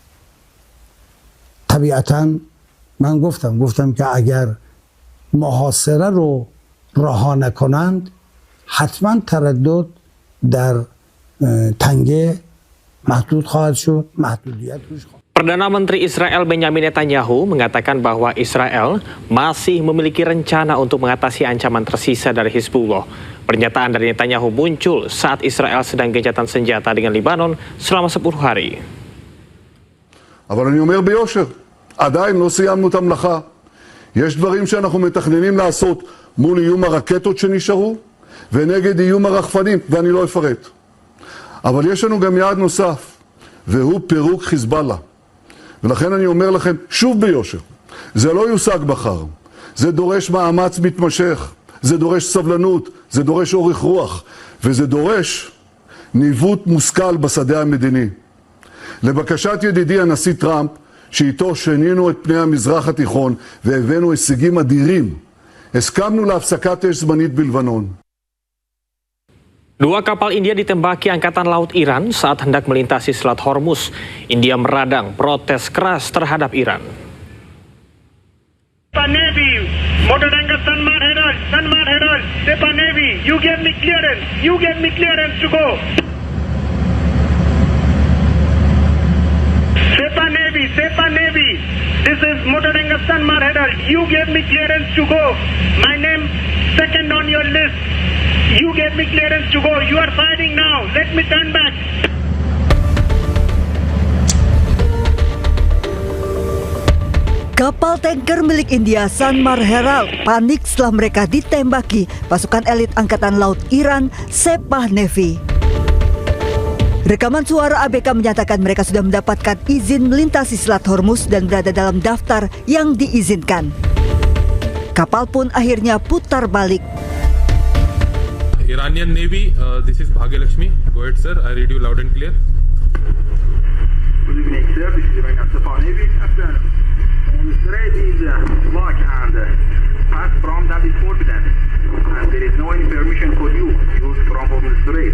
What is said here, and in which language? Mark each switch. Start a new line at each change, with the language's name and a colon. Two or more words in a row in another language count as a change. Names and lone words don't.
Persian: طبیعتا من گفتم که اگر محاصره رو رها نکنند حتما تردد در تنگه محدود خواهد شد، محدودیت روش خواهد.
Indonesian: Perdana Menteri Israel Benjamin Netanyahu mengatakan bahwa Israel masih memiliki rencana untuk mengatasi ancaman tersisa dari Hizbullah. Pernyataan dari Netanyahu muncul saat Israel sedang gencatan senjata dengan Lebanon selama 10 hari.
Hebrew: אבל אני אומר ביושר, עדיין לא סיימנו את המלאכה. יש דברים שאנחנו מתכננים לעשות מול איום הרקטות שנשארו, ונגד איום הרחפנים, ואני לא אפרט. אבל יש לנו גם יעד נוסף, והוא פירוק חיזבאללה. ולכן אני אומר לכם, שוב ביושר, זה לא יושג מחר. זה דורש מאמץ מתמשך, זה דורש סבלנות, זה דורש אורך רוח, וזה דורש ניווט מושכל בשדה המדיני. לבקשת ידידי הנשיא טראמפ, שאיתו שנינו את פני המזרח התיכון והבאנו הישגים אדירים, הסכמנו להפסקת אש זמנית בלבנון.
Indonesian: Dua kapal India ditembaki Angkatan Laut Iran saat hendak melintasi Selat Hormuz. India meradang protes keras terhadap Iran.
English: Navy, motor tanker Sanmar Herald, Sepa Navy, you gave me clearance to go. Sepa Navy, this is motor tanker Sanmar Herald, you gave me clearance to go. My name second on your list. You gave me clearance to go. You are fighting now. Let me turn back.
Indonesian: Kapal tanker milik India Sanmar Herald panik setelah mereka ditembaki pasukan elit Angkatan Laut Iran Sepah Navy. Rekaman suara ABK menyatakan mereka sudah mendapatkan izin melintasi Selat Hormuz dan berada dalam daftar yang diizinkan. Kapal pun akhirnya putar balik.
English: Iranian Navy, this is Bhagyalakshmi. Go ahead, sir. I read you loud and clear. Good evening, sir. This is Iranian Sepa Navy. After on the strait is locked and pass from that is forbidden. And there is no any permission for you to use from the strait.